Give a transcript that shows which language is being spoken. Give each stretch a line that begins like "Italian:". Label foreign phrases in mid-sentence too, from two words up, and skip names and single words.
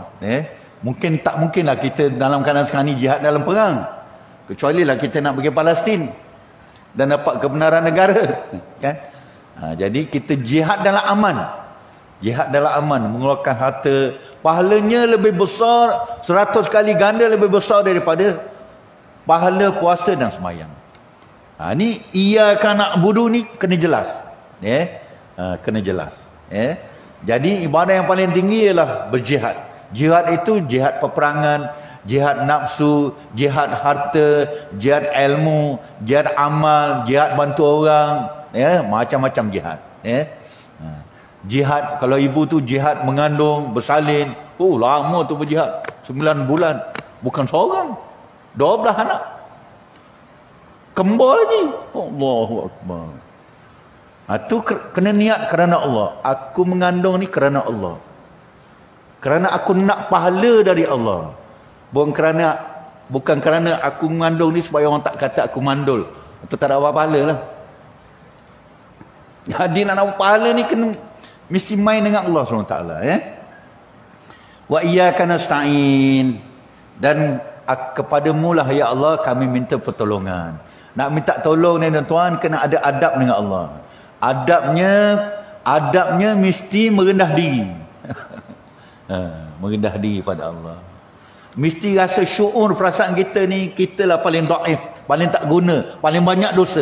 Malay: Mungkin tak mungkinlah kita dalam keadaan sekarang ni jihad dalam perang, kecuali lah kita nak pergi Palestin dan dapat kebenaran negara. Kan? Jadi kita jihad dalam aman. Jihad dalam aman, mengeluarkan harta, pahalanya lebih besar, 100 kali ganda lebih besar daripada pahala puasa dan semayang. Ni
Arabic: إياك نعبد
Malay: ni kena jelas. Kena jelas. Jadi ibadah yang paling tinggi ialah berjihad. Jihad itu jihad peperangan, jihad nafsu, jihad harta, jihad ilmu, jihad amal, jihad bantu orang, macam-macam jihad. Jihad, kalau ibu tu jihad mengandung, bersalin, lama tu berjihad, 9 bulan, bukan seorang, 12 anak, kembar lagi.
Arabic: الله أكبر.
Malay: Tu kena niat kerana Allah. Aku mengandung ni kerana Allah, kerana aku nak pahala dari Allah. Bukan kerana aku mengandung ni supaya orang tak kata aku mandul. Itu tak ada apa pahala lah. Jadi nak dapat pahala ni kena mesti main dengan Allah SWT.
Arabic: وإياك نستعين.
Malay: Dan kepadamu lah ya Allah kami minta pertolongan. Nak minta tolong ni tuan-tuan kena ada adab dengan Allah. Adabnya mesti merendah diri. Merendah diri pada Allah. Mesti rasa syuur perasaan kita ni, kita lah paling dhaif, paling tak guna, paling banyak dosa.